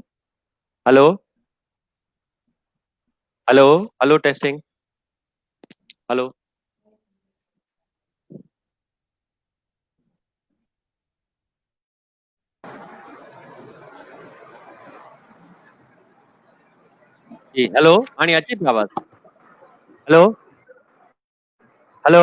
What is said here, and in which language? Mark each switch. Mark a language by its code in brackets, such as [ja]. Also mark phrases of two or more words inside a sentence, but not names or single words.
[en] hello hello hello testing. hello. जी hello, [sd] हाणे अचे थी आवाज? [en] hello hello.